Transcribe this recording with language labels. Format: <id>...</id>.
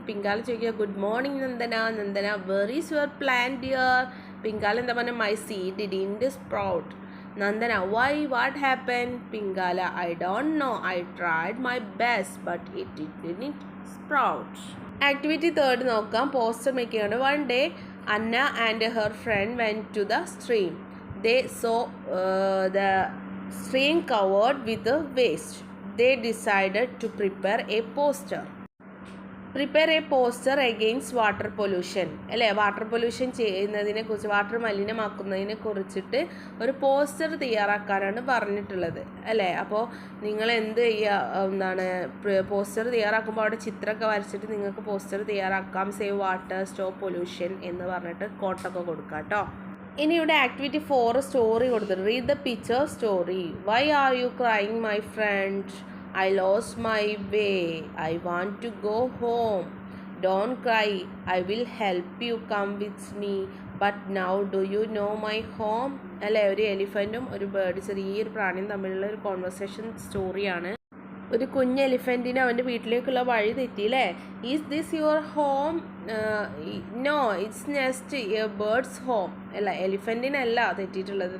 <en>Pingala</en> <ml>ചോദിക്കുക</ml> <en>Good morning Nandana. Nandana where is your plan dear. Pingala</en> <ml>എന്താ പറഞ്ഞ</ml> <en>My seed didn't sprout. Nandana why what happen. Pingala I don't know, I tried my best but it didn't sprout.</en> <ml>Activity 3 നോക്കാം. Poster making ആണ്.</ml> <en>One day Anna and her friend went to the stream. They saw the stream covered with waste. They decided to prepare a poster. Prepare a poster against water pollution അല്ലേ.</en> <ml>Water pollution ചെയ്യുന്നതിനെ കുറിച്ച്, water മലിനമാക്കുന്നതിനെ കുറിച്ചിട്ട് ഒരു poster തയ്യാറാക്കാനാണ് പറഞ്ഞിട്ടുള്ളത് അല്ലേ. അപ്പോൾ നിങ്ങൾ എന്ത് ചെയ്യുക, എന്താണ് പോസ്റ്റർ തയ്യാറാക്കുമ്പോൾ അവിടെ ചിത്രമൊക്കെ വരച്ചിട്ട് നിങ്ങൾക്ക് പോസ്റ്റർ തയ്യാറാക്കാം.</ml> <en>save water, stop pollution</en> <ml>എന്ന് പറഞ്ഞിട്ട് കോട്ടൊക്കെ കൊടുക്കാം കേട്ടോ. ഇനി ഇവിടെ ആക്ടിവിറ്റി 4 സ്റ്റോറി കൊടുത്തിട്ടുണ്ട്.</ml> <en>Read the picture story. Why are you crying my friend. I lost my way. I want to go home. Don't cry. I will help you. Come with me. But now do you know my home?</en> <ml>അല്ലേ. ഒരു എലിഫൻറ്റും ഒരു bird, ചെറിയൊരു പ്രാണിയും തമ്മിലുള്ള ഒരു conversation സ്റ്റോറിയാണ്. ഒരു കുഞ്ഞ് എലിഫൻറ്റിന് അവൻ്റെ വീട്ടിലേക്കുള്ള വഴി തെറ്റിയില്ലേ.</ml> <en>Is this your home. No it's nest a bird's home</en> <ml>അല്ല, എലിഫൻറ്റിനല്ല തെറ്റിയിട്ടുള്ളത്.</ml>